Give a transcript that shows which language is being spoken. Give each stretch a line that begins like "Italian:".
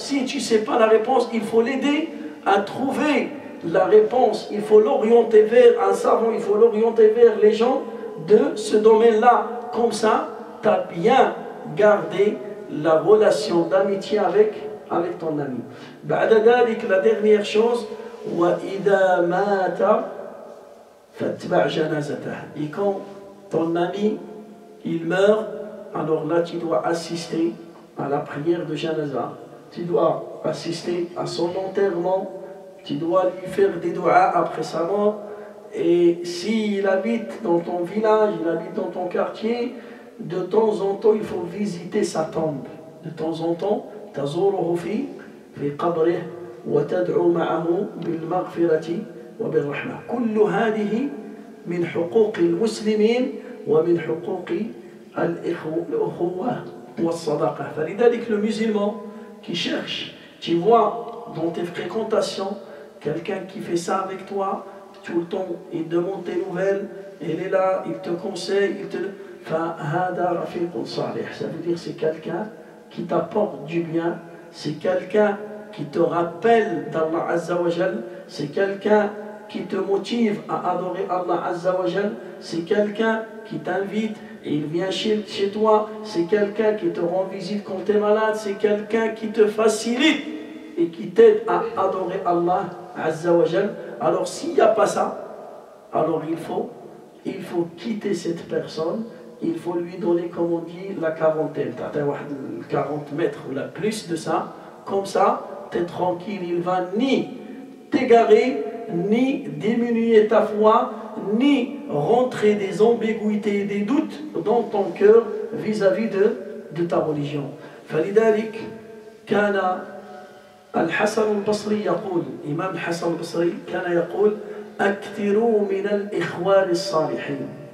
French: Si tu ne sais pas la réponse, il faut l'aider à trouver la réponse. Il faut l'orienter vers un savant, il faut l'orienter vers les gens de ce domaine-là. Comme ça, tu as bien gardé la relation d'amitié avec ton ami.
Arabic: بعد ذلك,
French: la dernière chose,
Arabic: وإذا مات فاتبع جنازته.
French: Et quand ton ami il meurt, alors là tu dois assister à la prière de janaza. Tu dois assister à son enterrement. Tu dois lui faire des du'as après sa mort. Et s'il habite dans ton village, il habite dans ton quartier, de temps en temps il faut visiter sa tombe. De temps en temps,
Arabic: تزوره في قبره وتدعو معه بالمغفرة وبالرحمة. كل هذه من حقوق المسلمين ومن حقوق الأخوة والصداقة. فلذلك
French: le musulman qui cherche, tu vois dans tes fréquentations quelqu'un qui fait ça avec toi tout le temps, il demande tes nouvelles, il est là, il te conseille,
Arabic: فهذا رفيق صالح.
French: Ça veut dire c'est quelqu'un qui t'apporte du bien, c'est quelqu'un qui te rappelle d'Allah Azza wa Jal, c'est quelqu'un qui te motive à adorer Allah Azza wa Jal, c'est quelqu'un qui t'invite et il vient chez toi, c'est quelqu'un qui te rend visite quand tu es malade, c'est quelqu'un qui te facilite et qui t'aide à adorer Allah Azza wa Jal. Alors s'il n'y a pas ça, alors il faut quitter cette personne. Il faut lui donner, comme on dit, la quarantaine. Tu as 40 mètres ou la plus de ça. Comme ça, tu es tranquille. Il ne va ni t'égarer, ni diminuer ta foi, ni rentrer des ambiguïtés et des doutes dans ton cœur vis-à-vis de ta religion.
Arabic: فلذلك كان الحسن البصري يقول, Imam Hassan al-Basri كان يقول أكثروا من الإخوان الصالحين.